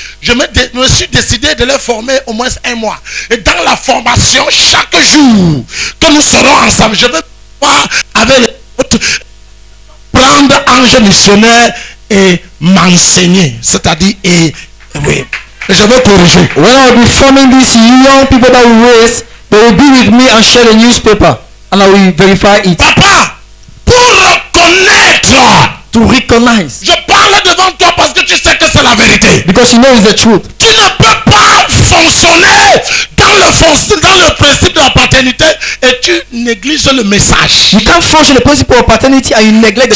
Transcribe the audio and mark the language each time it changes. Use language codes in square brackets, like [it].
[fr] Je me suis décidé de les former au moins un mois. Et dans la formation, chaque jour que nous serons ensemble, je vais pouvoir, avec les autres, prendre Ange missionnaire et m'enseigner. C'est-à-dire, oui, je vais corriger. [en] When I will be forming these young people that we raise, they will be with me and share the newspaper, and I will verify it [fr] Papa, pour reconnaître, [en] to recognize, [fr] je parle devant toi parce que tu sais que c'est la vérité. [en] because you know it's the truth. [fr] Tu ne peux pas fonctionner dans le principe de la paternité et tu négliges le message. [en] You can't function the principle of paternity and you neglect the